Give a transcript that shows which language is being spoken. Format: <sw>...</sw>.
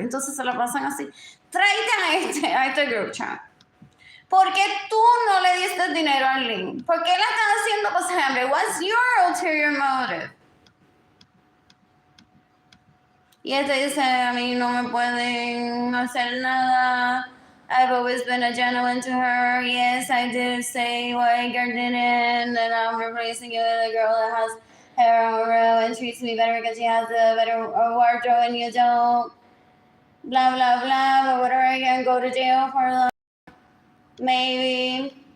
<es>Entonces se la pasan así. Tráete a este group chat. ¿Por qué tú no le diste dinero a Arlene? ¿Por qué la estás haciendo pasar hambre?</es> <en>What's your ulterior motive?</en> <es>Y dice, a mí no me pueden hacer nada.</es> <en>I've always been a gentleman to her. Yes, I did say what Edgar didn't, and I'm replacing you with a girl that has her own room and treats me better because she has a better wardrobe and you don't. Blah, blah, blah. But whatever, I can go to jail for that. Maybe.</en>